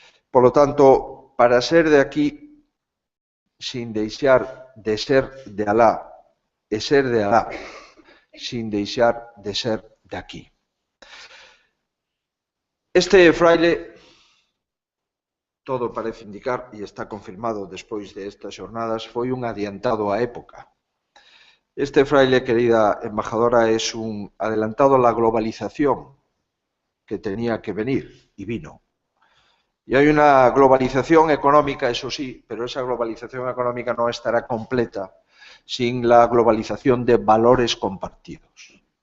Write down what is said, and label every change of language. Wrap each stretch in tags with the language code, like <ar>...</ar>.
<gl>Por lo tanto, para ser de aquí, sin deixar de ser de alá, e ser de alá, sin deixar de ser de aquí. Este fraile, todo parece indicar, e está confirmado despois de estas xornadas, foi un adiantado á época.</gl> <es>Este fraile, querida embajadora, es un adelantado a la globalización que tenía que venir, y vino. Y hay una globalización económica, eso sí, pero esa globalización económica no estará completa sin la globalización de valores compartidos.</es>